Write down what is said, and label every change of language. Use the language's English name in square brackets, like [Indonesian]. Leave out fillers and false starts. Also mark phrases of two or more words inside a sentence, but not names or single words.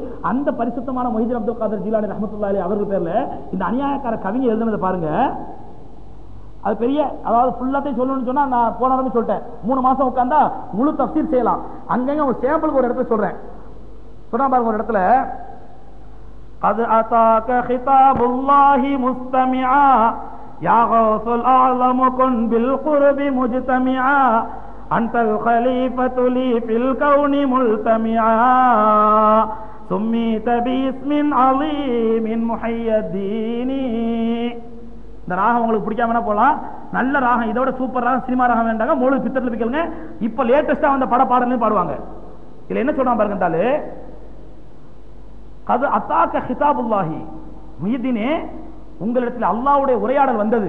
[Tamil] அந்த பரிசுத்தமான முஹிதீன் அப்துல் காதர் ஜீலானி [Arabic] رحمة الله عليه [Tamil] அவர்கள் பேர்ல இந்த அநியாயக்கார கவிஞர் எழுதுனதை பாருங்க. அது பெரிய, அதாவது ஃபுல்லாத்தையும் சொல்லணும்னு சொன்னா நான் போன வாரமே சொல்லிட்டேன், 3 மாசம் உட்கார்ந்தா முழு தஃப்சீர் செய்யலாம். அங்கங்க ஒரு சாம்பிளுக்கு ஒரு இடத்துல சொல்றேன். சொன்னா பாருங்க, ஒரு இடத்துல [Arabic] قد أتاك خطاب الله مستمعا يا غوث الأعظم كن بالقرب مجتمعا أنت الخليفة لي في الكون ملتمعا سميت باسم عظيم محي الدين. [Tamil] இந்த ராகம் உங்களுக்கு பிடிக்காம போலாம், நல்ல ராகம், இதோட சூப்பர் ராகம் சினிமா ராகம் வேண்டாங்க, மௌலூத் பித்தர்ல கேளுங்க. இப்ப லேட்டஸ்டா வந்த பாடல்லையும் பாடுவாங்க. இதுல என்ன சொல்றான் பாருங்க, [Arabic] قد أتاك خطاب الله, [Tamil] முஹிதீனே உங்களிடத்தில் அல்லாஹ்வுடைய உரையாடல் வந்தது.